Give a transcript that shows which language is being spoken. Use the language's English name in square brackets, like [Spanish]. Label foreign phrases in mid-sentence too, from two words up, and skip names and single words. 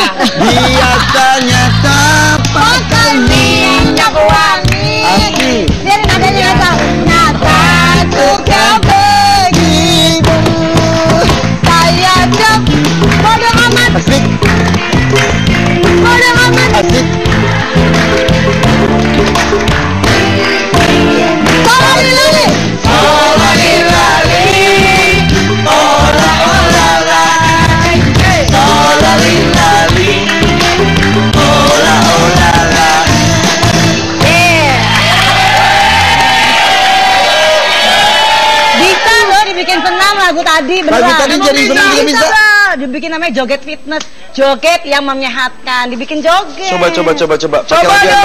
[Indonesian] Biasanya tak pakai minyak wangi. Asli. Biarin adanya nyata. Nyata suka begitu. Saya jam. Bodoh amat. Asik. Bodoh amat. Asik. Solali-lali. Solali-lali. Ola-ola-la. Solali-lali. Ola-ola-la. Bisa loh dibikin senam lagu tadi. Lagu tadi jadi senam juga bisa. Dibikin namanya joget fitness, joget yang menyehatkan, dibikin joget. Coba. Pakai Coba lagu yang